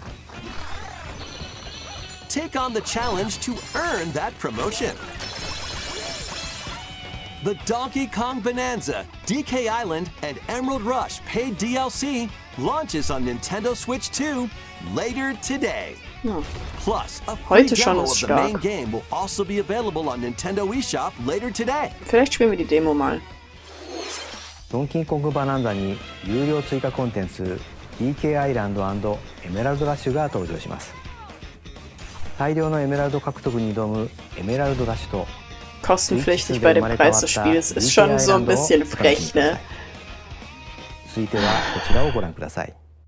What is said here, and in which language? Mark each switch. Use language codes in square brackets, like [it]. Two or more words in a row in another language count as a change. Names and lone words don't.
[en] Take on the challenge to earn that promotion. The Donkey Kong Bonanza, DK Island, and Emerald Rush paid DLC launches on Nintendo Switch 2 later today. Plus, a free [de] Heute schon [en] demo [de] ist [en] of the [de] stark. [en] main game will also be available on Nintendo eShop later today. [de] Vielleicht spielen wir die Demo mal. [ja] ドンキーコングバナンザに有料追加コンテンツ DK アイランド&エメラルドラッシュが登場します。大量のエメラルド獲得に挑むエメラルドラッシュと [de] Kostenpflichtig bei dem Preis des Spiels ist schon so ein bisschen frech, ne? [ja] 続いてはこちらをご覧ください。